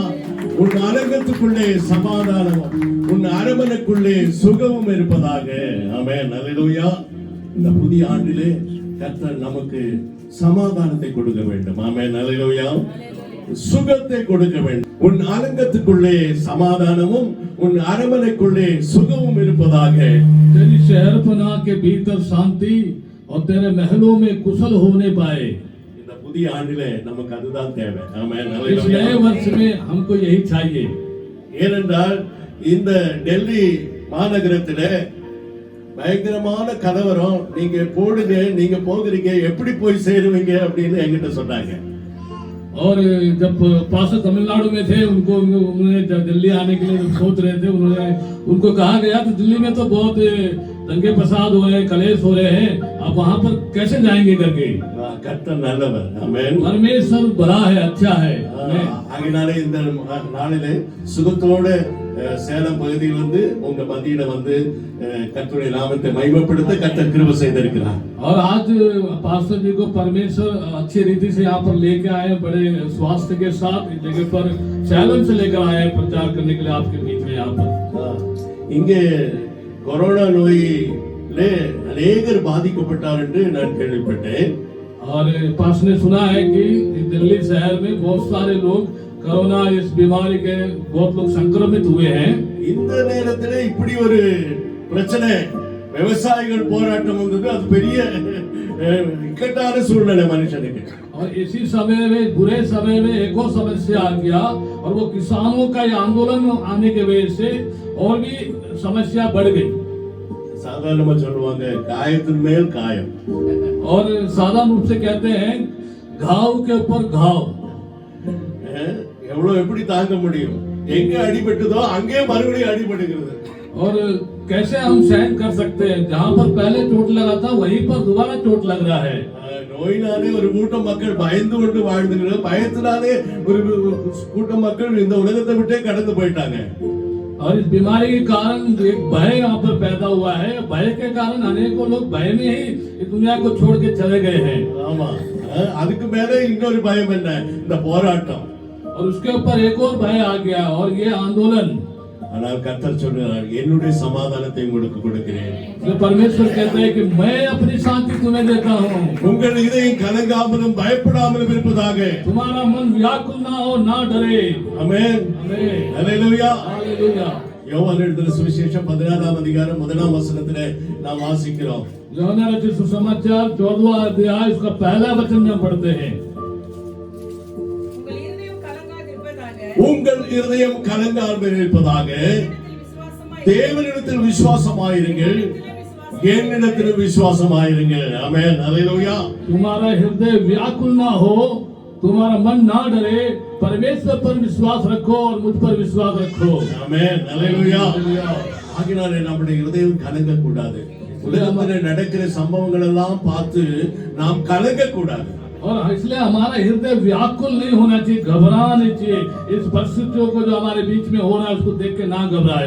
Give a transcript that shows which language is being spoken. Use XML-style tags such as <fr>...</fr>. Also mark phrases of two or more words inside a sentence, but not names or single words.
<ta>உன் அலங்கத்துக்குள்ளே சமாதானமும், உன் அரண்மனைக்குள்ளே சுகமும் இருப்பதாக. ஆமென், அல்லேலூயா. இந்த புதிய ஆண்டிலே கர்த்தர் நமக்கு சமாதானத்தை கொடுக்க வேண்டும். ஆமென், அல்லேலூயா. சுகத்தை கொடுக்க வேண்டும். உன் அலங்கத்துக்குள்ளே சமாதானமும், உன் அரண்மனைக்குள்ளே சுகமும் இருப்பதாக</ta> <hi>तेरी शहरपनाह के भीतर शांति और तेरे महलों में कुशल होने पाए.</hi> <ta>இந்த புதிய ஆண்டிலே நமக்கு அதுதான் தேவை. ஆமென்.</ta> <hi>इस नए वर्ष में हमको यही चाहिए.</hi> <ta>ஏனென்றால் இந்த டெல்லி மாநகரத்திலே பயங்கரமான கலவரம். நீங்க போடுங்க, நீங்க போகிறீங்க, எப்படி போய் சேருவீங்க அப்படின்னு என்கிட்ட சொன்னாங்க.</ta> <hi>और जब पास्टर तमिलनाडु में थे उन्होंने जब दिल्ली आने के लिए सोच रहे थे, उनको कहा गया तो दिल्ली में तो बहुत दंगे फसाद हो रहे हैं, कलेश हो रहे हैं, आप वहां पर कैसे जाएंगे करके.</hi> <ta>கர்த்தர் நல்லவர். ஆமென்.</ta> <hi>परमेश्वर बड़ा है, अच्छा है.</hi> <ta>ஆகினாலே இந்த நாளிலே சுகத்தோட சேலம் பகுதியில் வந்து உங்க மத்தியில வந்து கர்த்தருடைய நாமத்தை மகிமைப்படுத்த கர்த்தர் கிருபை செய்திருக்கிறார்.</ta> <hi>और आज पास्टर जी को परमेश्वर अच्छी रीति से यहाँ पर लेके आए, बड़े स्वास्थ्य के साथ इस जगह पर सैलम से लेकर आए हैं प्रचार करने के लिए आपके बीच में. यहाँ पर</hi> <ta>இங்கே கொரோனா நோயிலே அநேகர் பாதிக்கப்பட்டார் என்று நான் கேள்விப்பட்டேன்.</ta> <hi>और पास ने सुना है कि दिल्ली शहर में बहुत सारे लोग कोरोना इस बीमारी के बहुत लोग संक्रमित हुए हैं.</hi> <ta>இந்த நேரத்திலே இப்படி ஒரு பிரச்சனை, விவசாயிகள் போராட்டம் வந்தது, அது பெரிய இக்கட்டான சூழ்நிலை மனுஷனுக்கு.</ta> <hi>और इसी समय में, बुरे समय में एक और समस्या आ गया, और वो किसानों का ये आंदोलन आने की वजह से और भी समस्या बढ़ गई.</hi> <ta>சாதாரணமா சொல்லுவாங்க காயத்தின் மேல் காயம்.</ta> <hi>और साधारण रूप से कहते हैं घाव के ऊपर घाव.</hi> <ta>எவ்வளவு எப்படி தாங்க முடியும்? எங்க அடிபட்டதோ அங்கே மறுபடியும் அடிபடுகிறது.</ta> <hi>और कैसे हम सहन कर सकते हैं, जहाँ पर पहले चोट लगा था वहीं पर दोबारा चोट लग रहा है.</hi> <ta>நோயினாலே ஒரு கூட்டம் மக்கள் பயந்து கொண்டு வாழ்ந்துகிறது, பயத்தினாலே ஒரு கூட்டம் மக்கள் இந்த உலகத்தை விட்டே கடந்து போயிட்டாங்க.</ta> <hi>और इस बीमारी के कारण एक भय यहाँ पर पैदा हुआ है. भय के कारण अनेकों लोग भय में ही इस दुनिया को छोड़ के चले गए हैं.</hi> <ta>ஆமா, அதுக்கு மேல இன்னொரு பயம் என்ன? இந்த போராட்டம்.</ta> <hi>और उसके ऊपर एक और भय आ गया, और ये आंदोलन.</hi> <ta>ஆனால் கர்த்தர் சொல்றார், என்னுடைய சமாதானத்தை உங்களுக்கு கொடுக்கிறேன்.</ta> <hi>तो परमेश्वर कहते हैं कि मैं अपनी शांति तुम्हें देता हूँ.</hi> <ta>உங்கள் இதயம் கலங்காமலும் பயப்படாமலும் இருப்பதாக.</ta> <hi>तुम्हारा मन व्याकुल ना हो, ना डरे.</hi> <ta>ஆமென்.</ta> <hi>आमीन.</hi> <ta>ஹல்லேலூயா.</ta> <hi>हालेलुया.</hi> <ta>யோவான் எழுதின சுவிசேஷம் 14ஆம் அதிகாரம் 1ஆம் வசனத்திலே நாம் வாசிக்கிறோம்.</ta> <hi>यूहन्ना रचित सुसमाचार 14वां अध्याय उसका पहला वचन में पढ़ते हैं.</hi> <ta>உங்கள் இருதயம் கலங்காமல் இருப்பதாக தேவனிடத்தில் விசுவாசமாயிருங்கள், என்னிடத்தில் விசுவாசமாயிருங்கள். ஆமென். ஹல்லேலூயா.</ta> <hi>तुम्हारा हृदय व्याकुल ना हो, तुम्हारा मन ना डरे, परमेश्वर पर विश्वास रखो और मुझ पर विश्वास रखो.</hi> <ta>ஆமென். ஹல்லேலூயா. ஆகினாலே நம்முடைய இருதயம் கலங்க கூடாது. உலகத்தில் நடக்கிற சம்பவங்கள் எல்லாம் பார்த்து நாம் கலங்க கூடாது.</ta> <hi>और इसलिए हमारा हृदय व्याकुल नहीं होना चाहिए, घबराना नहीं चाहिए. इस परिस्थितियों को जो हमारे बीच में हो रहा है उसको देख के ना घबराए.</hi>